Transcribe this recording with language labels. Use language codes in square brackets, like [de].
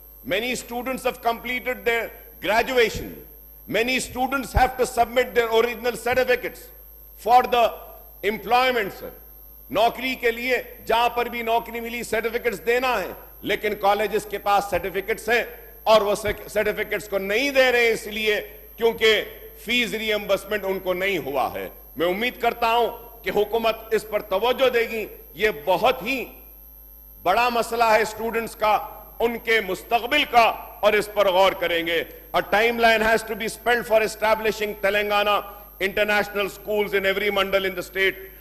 [en] Many students have completed their graduation. Many students have to submit their original certificates for the employment, sir. [hi] नौकरी के लिए जहां पर भी नौकरी मिली सर्टिफिकेट्स देना है, लेकिन कॉलेजेस के पास सर्टिफिकेट्स हैं और वो सर्टिफिकेट्स को नहीं दे रहे इसलिए क्योंकि फीस रिएम्बर्समेंट उनको नहीं हुआ है। मैं उम्मीद करता हूं कि हुकूमत इस पर तवज्जो देगी। ये बहुत ही बड़ा मसला है स्टूडेंट्स का, उनके मुस्तकबिल का, और इस पर गौर करेंगे। [en] A timeline has to be spent for establishing Telangana international schools in every mandal in the state.